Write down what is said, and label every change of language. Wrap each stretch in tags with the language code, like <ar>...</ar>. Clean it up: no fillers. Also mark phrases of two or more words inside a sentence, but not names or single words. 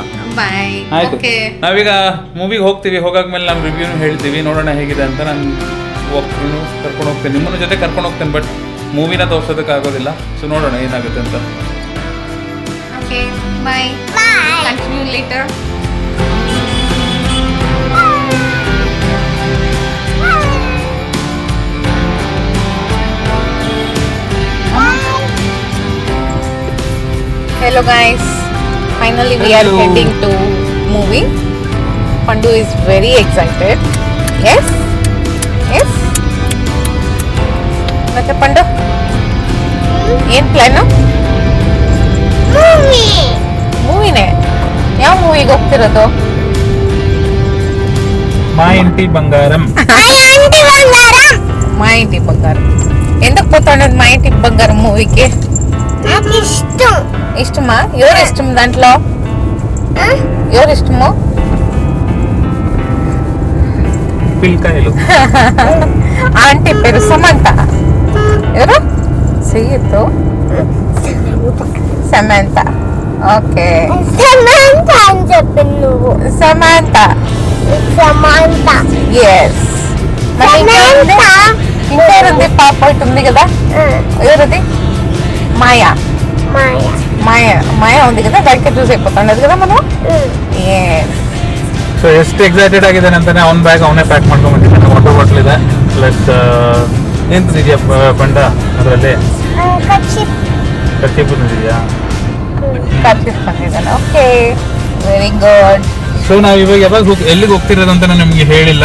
<kn>ಬಾಯ್. ಆಯ್ತು. ಓಕೆ. ನಾವೀಗ ಮೂವಿಗೆ ಹೋಗ್ತೀವಿ. ಹೋಗಾದ್ಮೇಲೆ ನಮ್ಮ ರಿವ್ಯೂನು ಹೇಳ್ತೀವಿ, ನೋಡೋಣ ಹೇಗಿದೆ ಅಂತ. ನಾನು ಒಬ್ಬರು ಕರ್ಕೊಂಡು ಹೋಗ್ತೇನೆ, ನಿಮ್ಮನ್ನ ಜೊತೆ ಕರ್ಕೊಂಡು ಹೋಗ್ತೇನೆ. ಬಟ್ ಮೂವಿನ ತೋರ್ಸೋದಕ್ಕಾಗೋದಿಲ್ಲ. ಸೊ ನೋಡೋಣ ಏನಾಗುತ್ತೆ ಅಂತ.</kn> <en>okay bye.</en> <kn>ಬಾಯ್.</kn> <en>continue later. Hello guys, finally we are Hello. heading to movie. Pandu is very excited. Yes? Yes?</en> <kn>ಮತ್ತೆ ಪಂಡು ಏನ್ ಪ್ಲಾನು? ಮೂವಿ. ಮೂವಿನೇ. ಯಾವ ಮೂವಿಗೆ ಹೋಗ್ತಿರೋದು? ಮಾ ಇಂಟಿ ಬಂಗಾರಂ. ಆಂಟಿ ಬಂಗಾರಂ.</kn> <te>మా ఇంటి బంగారం. ఎందుకు పోతాడు మా ఇంటి బంగారం మూవీకి? నాకు ఇష్టం. ఇష్టమా? ఎవరు ఇష్టం దాంట్లో? ఎవరు ఇష్టము? పిల్కాయలు. ఆంటీ పేరు సమంత. ఎవరు? సయ్యద్దు. సమంత. ఓకే. సమంత అని చెప్పింది నువ్వు. సమంత. సమంత. ఎస్. ఇంకెవరుంది? పాప ఒకటి ఉంది కదా, ఎవరిది? మాయా. మాయా. మాయా మాయా ఉంది కదా, దానికి చూసి అయిపోతాండదు కదా మనం. ఎస్.</te> <kn>ಸೊ ಎಷ್ಟು ಎಕ್ಸೈಟೆಡ್ ಆಗಿದ್ದಾನೆ ಅಂತಾನೆ ಅವ್ನ ಬ್ಯಾಗ್ ಅವನೇ ಪ್ಯಾಕ್ ಮಾಡ್ಕೊಂಡ್ಬಂದಿದ್ದಾನೆ.</kn> <en>water bottle</en> <kn>ಇದೆ, ಪ್ಲಸ್ ಎಂತಿದೆಯಾ ಬಂಡ ಅದರಲ್ಲಿ ಕಚ್ಚಿ ಬಂದಿದೆಯಾ. ಕರ್ಚಿಸ್ ಬಂದಿದ್ದಾನೆ. ಓಕೆ,</kn> <en>very good.</en> <kn>ಸೊ ನಾವು ಇವಾಗ ಯಾವಾಗ ಎಲ್ಲಿಗೆ ಹೋಗ್ತಿರೋದು ಅಂತ ನಾನು ನಿಮಗೆ ಹೇಳಿಲ್ಲ.</kn>